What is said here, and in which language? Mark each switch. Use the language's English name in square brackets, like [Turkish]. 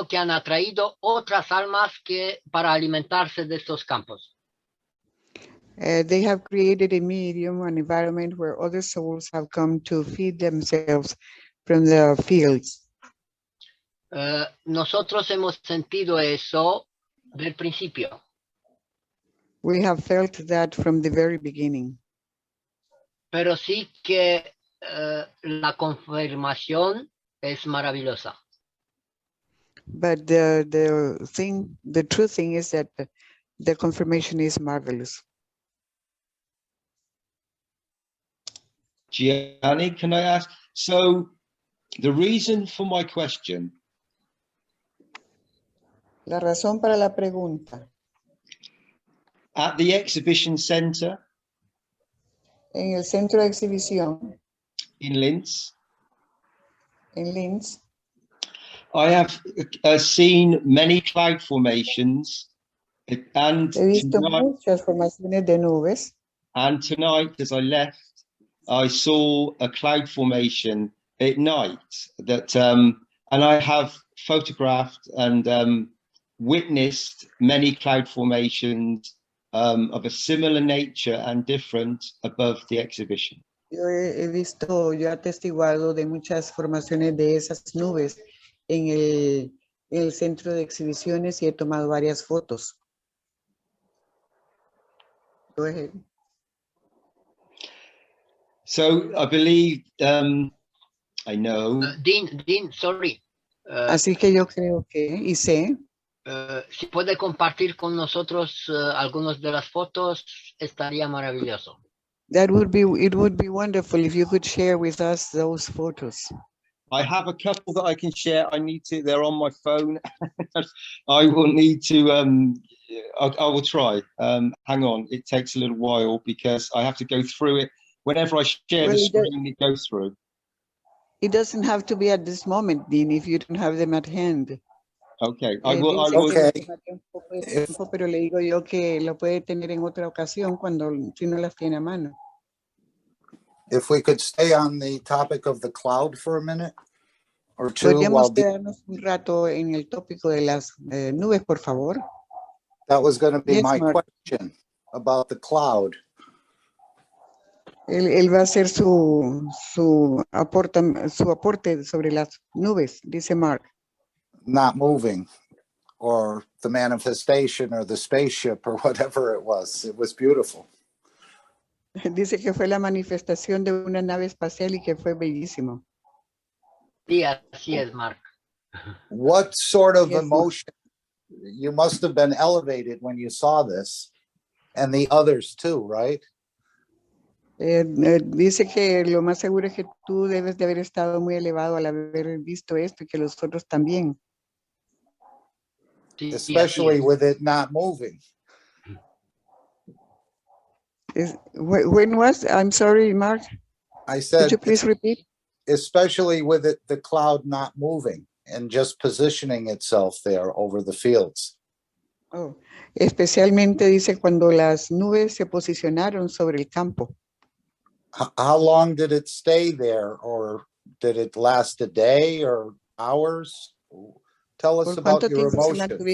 [Spanish] atraído otras almas para alimentarse de estos campos. [English] they have created a medium, an environment where other souls have come to feed themselves from the fields. [Spanish] Nosotros hemos sentido eso del principio. [English] We have felt that from the very beginning. [Spanish] Pero sí que la confirmación es maravillosa. [English] But the true thing is that the confirmation is marvelous. Gianni, can I ask? So the reason for my question. [Spanish] La razón para la pregunta. [English] At the exhibition center. [Spanish] En el centro de exhibición. [English] In Linz. [Spanish] En Linz. [English] I have seen many cloud formations. And [Spanish] he visto muchas formaciones de nubes. [English] And tonight, as I left, I saw a cloud formation at night that, and I have photographed and witnessed many cloud formations of a similar nature and different above the exhibition. [Spanish] Yo he atestiguado de muchas formaciones de esas nubes en el centro de exhibiciones y he tomado varias fotos. [English] Go ahead. So I believe, I know. Dean, sorry. [Spanish] Así que yo creo que, y sé. Si puede compartir con nosotros algunas de las fotos, estaría maravilloso. [English] It would be wonderful if you could share with us those photos. I have a couple that I can share. They're on my phone. I will need to, I will try. Hang on, it takes a little while because I have to go through it. Whenever I share the screen, it goes through. It doesn't have to be at this moment, Dean, if you don't have them at hand. Okay, I will. Okay. [Spanish] Pero le digo yo que lo puede tener en otra ocasión si no las tiene a mano. [English] If we could stay on the topic of the cloud for a minute or two. [Spanish] Podríamos quedarnos un rato en el tópico de las nubes, por favor. [English] That was going to be my Mark. question about the cloud. [Spanish] Él va a hacer su aporte sobre las nubes, dice Mark. [English] Not moving, or the manifestation, or the spaceship, or whatever it was. It was beautiful. [Spanish] Dice que fue la manifestación de una nave espacial y que fue bellísimo. Sí, así es, Mark. [English] What sort of emotion? You must have been elevated when you saw this, and the others too, right? [Spanish] Dice que lo más seguro es que tú debes de haber estado muy elevado al haber visto esto y que los otros también. [English] Especially with it not moving. When was? I'm sorry, Mark. I said, could you please repeat? Especially with it, the cloud not moving and just positioning itself there over the fields. [Spanish] Oh, especialmente dice cuando las nubes se posicionaron sobre el campo. [English] How long did it stay there, or did it last a day or hours? Tell us about your emotions.